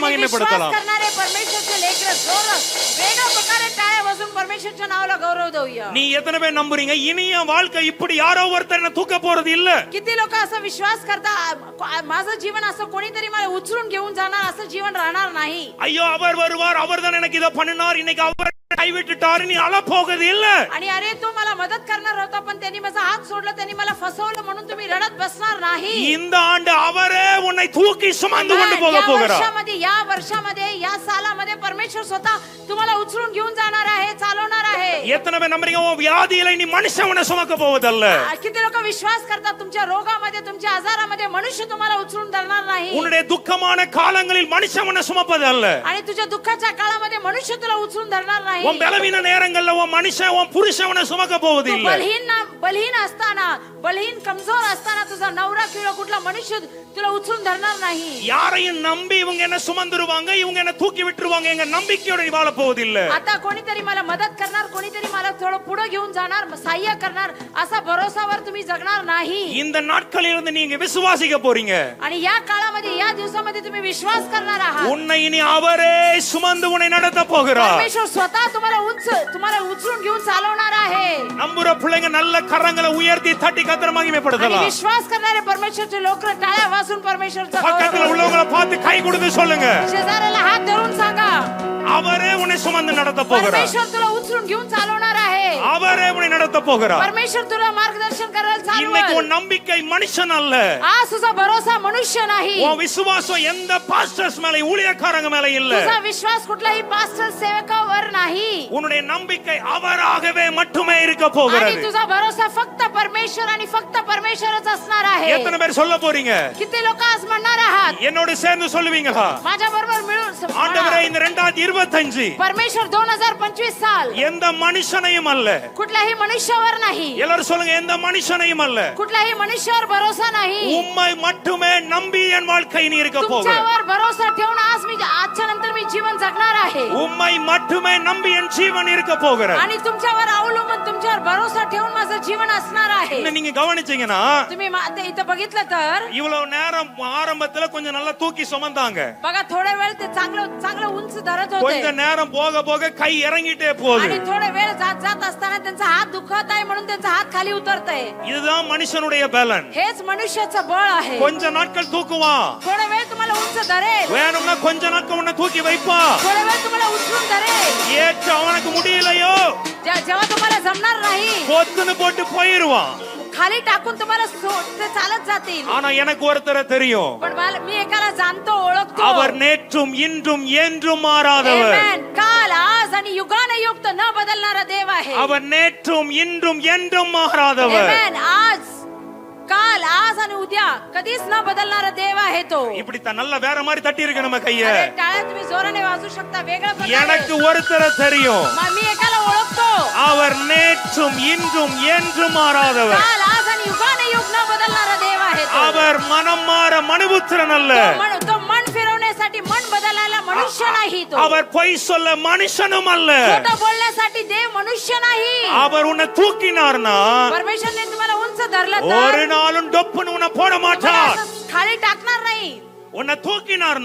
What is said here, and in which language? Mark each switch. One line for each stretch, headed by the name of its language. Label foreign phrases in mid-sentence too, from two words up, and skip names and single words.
Marathi: आणि विश्वास
Tamil: மகிமைப்படுத்தலாம்.
Marathi: करणारे परमेश्वरचे लेकरं जोरात वेगळ्या प्रकारे टाळ्या वाजवून परमेश्वरच्या नावाला गौरव देऊया.
Tamil: நீ எத்தனை பேர் நம்புறீங்க இனி என் வாழ்க்கை இப்படி யாரோ ஒருத்தர் என்ன தூக்க போறது இல்ல?
Marathi: किती लोक असं विश्वास करता माझं जीवन असं कोणीतरी मला उचलून घेऊन जाणार असं जीवन राहणार नाही.
Tamil: ஐயோ அவர் வருவார், அவர் தான் எனக்கு இதை பண்ணினார், இன்னைக்கு அவர் கைவிட்டுட்டார், நீ அழ போகிறது இல்ல.
Marathi: आणि अरे तो मला मदत करणार होता पण त्यांनी माझा हात सोडला, त्यांनी मला फसवलं म्हणून तुम्ही रडत बसणार नाही.
Tamil: இந்த ஆண்டு அவரே உன்னை தூக்கி சுமந்து கொண்டு போக
Marathi: या
Tamil: போகிறார்.
Marathi: वर्षामध्ये या सालामध्ये परमेश्वर स्वतः तुम्हाला उचलून घेऊन जाणार आहे, चालवणार आहे.
Tamil: எத்தனை பேர் நம்புறீங்க உன் வியாதியில நீ மனுஷன் உன்னை சுமக்க போவதல்ல?
Marathi: किती लोक विश्वास करतात तुमच्या रोगामध्ये, तुमच्या आजारामध्ये मनुष्य तुम्हाला उचलून धरणार नाही.
Tamil: உன்னுடைய துக்கமான காலங்களில் மனுஷன் உன்னை சுமப்பதல்ல.
Marathi: आणि तुझ्या दुःखाच्या काळामध्ये मनुष्य तुला उचलून धरणार नाही.
Tamil: உன் பலவீன நேரங்கள்ல உன் மனுஷன், உன் புருஷன் உன்னை சுமக்க போவது இல்ல.
Marathi: बलहीन असताना, बलहीन कमजोर असताना तुझा नवरा किंवा कुठला मनुष्य तुला उचलून धरणार नाही.
Tamil: யாரையும் நம்பி இவங்க என்ன சுமந்துருவாங்க, இவங்க என்ன தூக்கி விட்டுருவாங்க, எங்க நம்பிக்கையோட நீ வாழ போவது இல்ல.
Marathi: आता कोणीतरी मला मदत करणार, कोणीतरी मला थोडं पुढे घेऊन जाणार, सहाय्य करणार असा भरोसावर तुम्ही जगणार नाही.
Tamil: இந்த நாட்களில் இருந்து நீங்க விசுவாசிக்க போறீங்க.
Marathi: आणि या काळामध्ये, या दिवसामध्ये तुम्ही विश्वास करणार आहात.
Tamil: உன்னை இனி அவரே சுமந்து உன்னை நடத்த போகிறார்.
Marathi: परमेश्वर स्वतः तुम्हाला उचलून घेऊन चालवणार आहे.
Tamil: நம்புற பிள்ளைங்க நல்ல கரங்களை உயர்த்தி தட்டி கர்த்தரை
Marathi: आणि
Tamil: மகிமைப்படுத்தலாம்.
Marathi: विश्वास करणारे परमेश्वरचे लोक टाळ्या वाजून परमेश्वरचा
Tamil: பக்கத்துல உள்ளவங்களை பார்த்து கை கொடுத்து சொல்லுங்க,
Marathi: शेजाऱ्याला हात धरून सांगा,
Tamil: அவரே உன்னை சுமந்து நடத்த போகிறார்.
Marathi: परमेश्वर तुला उचलून घेऊन चालवणार आहे.
Tamil: அவரே உன்னை நடத்த போகிறார்.
Marathi: परमेश्वर तुला मार्गदर्शन करायला
Tamil: இன்னைக்கு
Marathi: चालवेल.
Tamil: உன் நம்பிக்கை மனுஷன் அல்ல.
Marathi: आज तुझा भरोसा मनुष्य नाही.
Tamil: உன் விசுவாசம் எந்த பாஸ்டர்ஸ் மேல, ஊழியக்காரங்க மேல இல்ல.
Marathi: तुझा विश्वास कुठल्याही पास्टर सेवकावर नाही.
Tamil: உன்னுடைய நம்பிக்கை அவராகவே மட்டுமே இருக்க
Marathi: आणि
Tamil: போகிறது.
Marathi: तुझा भरोसा फक्त परमेश्वर आणि फक्त परमेश्वरच असणार आहे.
Tamil: எத்தனை பேர் சொல்ல போறீங்க?
Marathi: किती लोक आज म्हणणार आहात?
Tamil: என்னோட சேர்ந்து சொல்லுவீங்களா?
Marathi: माझ्या बरोबर मिळून
Tamil: ஆண்டவரே இந்த 2025
Marathi: परमेश्वर 2025 साल
Tamil: எந்த மனுஷனையும் அல்ல.
Marathi: कुठल्याही मनुष्यावर नाही.
Tamil: எல்லாரும் சொல்லுங்க, எந்த மனுஷனையும் அல்ல.
Marathi: कुठल्याही मनुष्यावर भरोसा नाही.
Tamil: உம்மை மட்டுமே நம்பி என் வாழ்க்கை நீ இருக்க போகிற.
Marathi: तुमच्यावर भरोसा ठेवून आजच्या नंतर मी जीवन जगणार आहे.
Tamil: உம்மை மட்டுமே நம்பி என் ஜீவன் இருக்க போகிற.
Marathi: आणि तुमच्यावर अवलंबून, तुमच्यावर भरोसा ठेवून माझं जीवन असणार आहे.
Tamil: இன்னும் நீங்க கவனிச்சீங்கன்னா,
Marathi: तुम्ही इथं बघितलं तर
Tamil: இவ்வளவு நேரம் ஆரம்பத்துல கொஞ்சம் நல்லா தூக்கி சுமந்தாங்க.
Marathi: बघा थोड्या वेळ ते चांगलं उंच धरत
Tamil: கொஞ்ச
Marathi: होते
Tamil: நேரம் போக போக கை இறங்கிட்டே போகுது.
Marathi: आणि थोडा वेळ जात असताना त्यांचा हात दुखत आहे म्हणून त्यांचा हात खाली उतरतय.
Tamil: இதுதான் மனுஷனுடைய பலன்.
Marathi: हेच मनुष्याचं बळ आहे.
Tamil: கொஞ்ச நாட்கள் தூக்குவான்,
Marathi: थोडा वेळ तुम्हाला उंच धरेल,
Tamil: வேணும்னா கொஞ்ச நாட்கள் உன்னை தூக்கி வைப்பான்.
Marathi: थोडा वेळ तुम्हाला उचलून धरेल.
Tamil: ஏற்று அவனுக்கு முடியலையோ
Marathi: जेव्हा तुम्हाला जमणार नाही
Tamil: பொத்துன்னு போட்டு போயிருவான்.
Marathi: खाली टाकून तुम्हाला ते चालत जातील.
Tamil: ஆனா எனக்கு ஒருத்தரை தெரியும்,
Marathi: पण मी एकाला जाणतो, ओळखतो.
Tamil: அவர் நேற்றும் இன்றும் என்றும் மாறாதவர். Amen.
Marathi: काल, आज आणि युगानुयुक्त न बदलणारा देव आहे.
Tamil: அவர் நேற்றும் இன்றும் என்றும் மாறாதவர். Amen.
Marathi: आज, काल, आज आणि उद्या कधीच न बदलणारा देव आहे तो.
Tamil: இப்படி நல்ல வேற மாதிரி தட்டி இருக்கு நம்ம கைய.
Marathi: अरे टाळ्या तुम्ही जोराने वाजू शकता वेगळ्या प्रकारे.
Tamil: எனக்கு ஒருத்தரை தெரியும்,
Marathi: मी एकाला ओळखतो.
Tamil: அவர் நேற்று நேற்றும் இன்றும் என்றும் மாறாதவர்.
Marathi: काल आज आणि युगाने युग न बदलणारा देव आहे तो.
Tamil: அவர் மனம் மாற மனுபுத்திரன் அல்ல.
Marathi: तो मन फिरवण्यासाठी मन बदलायला मनुष्य नाही तो.
Tamil: அவர் பொய் சொல்ல மனுஷனும் அல்ல.
Marathi: खोटं बोलण्यासाठी देव मनुष्य नाही.
Tamil: அவர் உன்னை தூக்கினார்னா
Marathi: परमेश्वरने तुम्हाला उंच धरलं
Tamil: ஒரு
Marathi: तर
Tamil: நாளும் டொப்புன்னு உன்னை போட
Marathi: तुम्हाला
Tamil: மாட்டார்.
Marathi: असं खाली टाकणार नाही.
Tamil: உன்னை தூக்கினார்னா